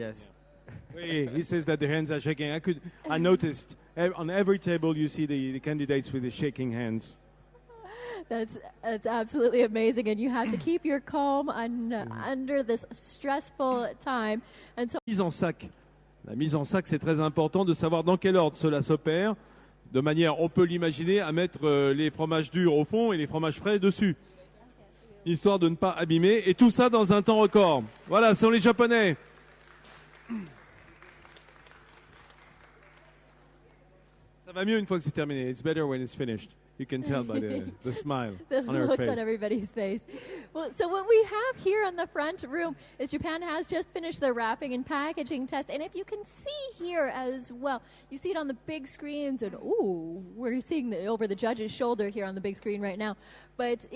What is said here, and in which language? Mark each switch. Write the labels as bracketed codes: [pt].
[en] yes. He says that the hands are shaking. I noticed on every table you see the candidates with the shaking hands. That's absolutely amazing, and you have to keep your calm under this stressful time. And so [fr] Mise en sac. La mise en sac, c'est très important de savoir dans quel ordre cela s'opère. De manière, on peut l'imaginer, à mettre les fromages durs au fond et les fromages frais dessus. Histoire de ne pas abîmer. Et tout ça dans un temps record. Voilà, ce sont les Japonais. Ça va mieux une fois que c'est terminé. [en] It's better when it's finished. You can tell by the smile the on her looks face. on everybody's face. Well, so what we have here in the front room is Japan has just finished their wrapping and packaging test. And if you can see here as well, you see it on the big screens. And, ooh, we're seeing it over the judge's shoulder here on the big screen right now. But if